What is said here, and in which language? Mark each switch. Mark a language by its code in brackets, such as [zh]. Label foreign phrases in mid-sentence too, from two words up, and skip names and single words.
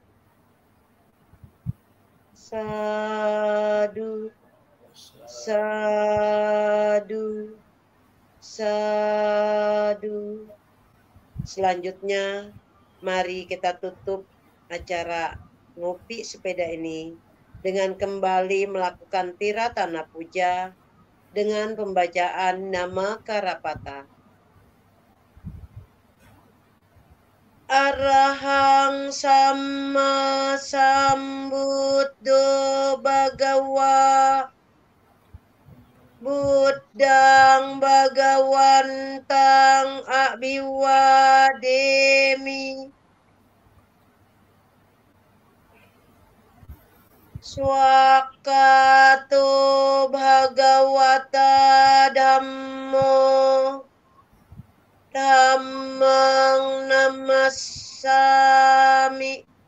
[pi] Sadu, sadu, sadu. [id] Selanjutnya, mari kita tutup acara ngopi sepeda ini dengan kembali melakukan tiratana puja dengan pembacaan nama Karapata. [pi] Arahang Sama Sambuddho Bhagawa Buddhang Bhagawantang Abhiwademi Swakato Bhagavata Dhammo Dhammang Namassami